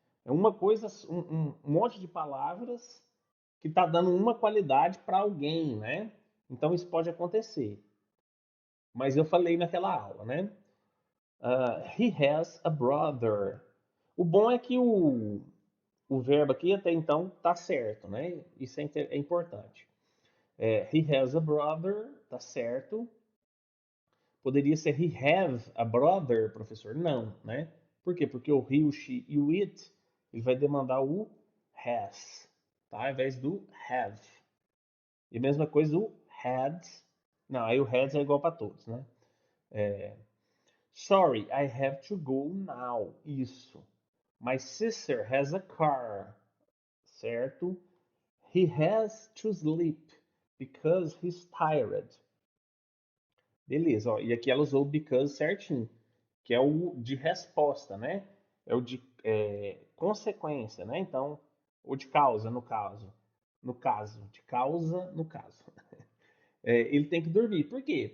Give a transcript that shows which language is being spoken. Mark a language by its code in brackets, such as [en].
[pt] É uma coisa, um monte de palavras que tá dando uma qualidade para alguém, né? Então isso pode acontecer. Mas eu falei naquela aula, né? [en] He has a brother. [pt] O bom é que o verbo aqui até então tá certo, né? Isso é importante. [en] He has a brother, [pt] tá certo. Poderia ser [en] he have a brother, [pt] professor? Não, né? Por quê? Porque o he, o she e o it, ele vai demandar o has, tá? Ao invés do have. E a mesma coisa o had. Não, aí o had é igual para todos, né? [en] Sorry, I have to go now. Isso. My sister has a car. Certo? He has to sleep because he's tired. [pt] Beleza, ó. E aqui ela usou o because certinho, que é o de resposta, né? É o de consequência, né? Então, ou de causa, no caso. No caso, de causa, no caso. Ele tem que dormir. Por quê?